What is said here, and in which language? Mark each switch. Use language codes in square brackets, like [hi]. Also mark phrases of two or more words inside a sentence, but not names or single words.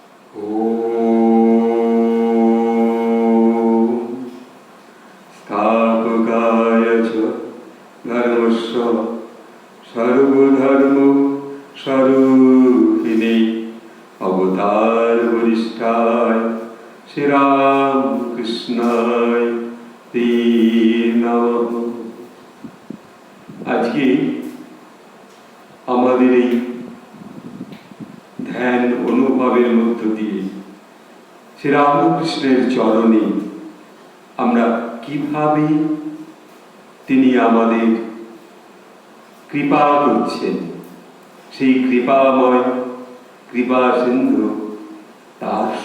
[sa] स्थापकाय च धर्मस्य सर्वधर्म स्वरूपिणे अवतार वरिष्ठाय श्री राम कृष्णाय ते नमः। [bn] আজকে আমাদের এই ধ্যান অনুভবের মধ্য দিয়ে শ্রী রামকৃষ্ণের চরণে আমরা কিভাবে তিনি আমাদের কৃপা করছেন, সেই কৃপাময় কৃপা সিন্ধু তার